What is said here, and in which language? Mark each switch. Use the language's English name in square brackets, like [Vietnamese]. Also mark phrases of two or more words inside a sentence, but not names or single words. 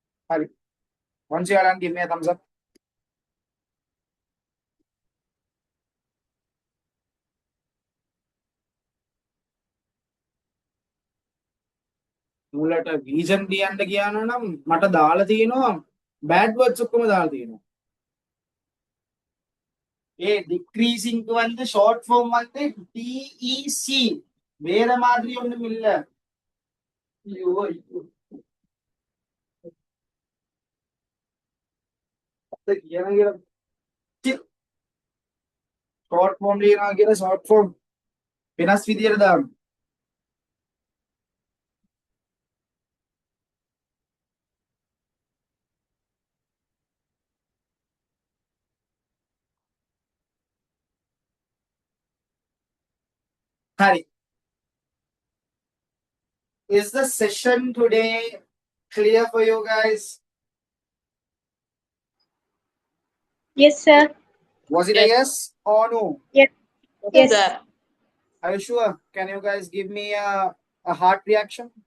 [Sinhala] Hari. [English] Once you are done, give me a thumbs up. [Sinhala] මුලට රීසන් ලියන්න කියනවා නම් මට දාලා තියෙනවා [English] bad words [Sinhala] ඔක්කොම දාලා තියෙනවා. [Tamil] ඒ decreasing க்கு வந்து [English] short form [Tamil] வந்து DEC வேற மாதிரி ஒண்ணும் இல்ல. ஐயோ ஐயோ. அது எனக்கு [English] short form [Sinhala] ලියනවා කියලා [English] short form [Sinhala] වෙනස් විදියට දාන්න. Hari. [English] Is the session today clear for you guys? Yes, sir. Was it a yes or no? Yes. Yes. Are you sure? Can you guys give me a heart reaction?